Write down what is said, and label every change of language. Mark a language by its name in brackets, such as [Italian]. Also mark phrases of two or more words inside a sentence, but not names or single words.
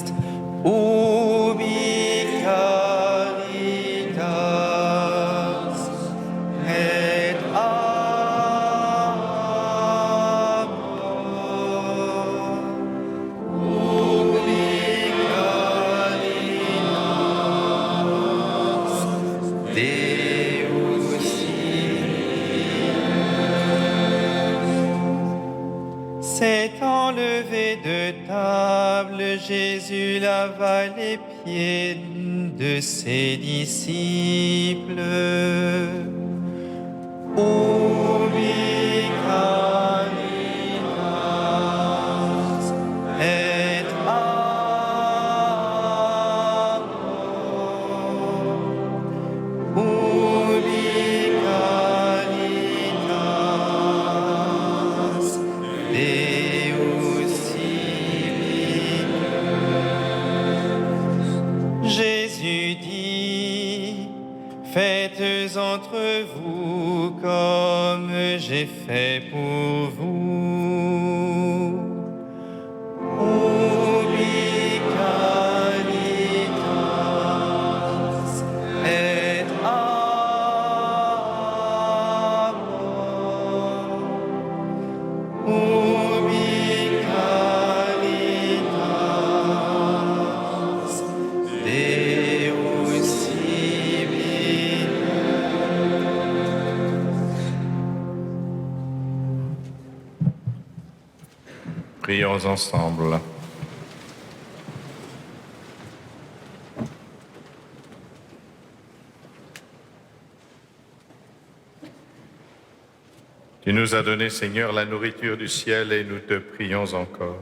[Latin] Ubi caritas et amor. Ubi caritas Deus [French] s'est enlevé de table, Jésus lava les pieds de ses disciples. [Latin] Ubi caritas et amor. Ubi caritas Deus ibi. [French] Jésus dit, faites entre vous comme j'ai fait pour vous. [Latin] Ubi caritas et amor. Ubi caritas Deus ibi. [French] Prions ensemble. Tu nous as donné, Seigneur, la nourriture du ciel et nous te prions encore.